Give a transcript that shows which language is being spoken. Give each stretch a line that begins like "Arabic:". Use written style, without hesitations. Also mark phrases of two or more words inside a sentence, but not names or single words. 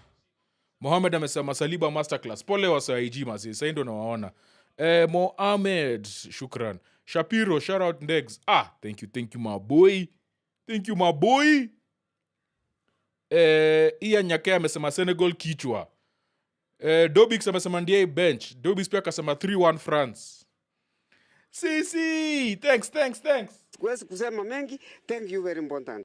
Swahili: Mohamed amesema Saliba masterclass. Pole wasa IG mazi. Sasa ndio nawaona. Mohamed, shukran. Shapiro,
English: shout out Ndegz. Thank you my boy.
Swahili: Ian Nyake amesema Senegal kichwa. Dobix amesema ndiye bench. Dobix pia akasema 3-1 France. Si. Thanks. Siwezi kusema mengi.
English: Thank you very important.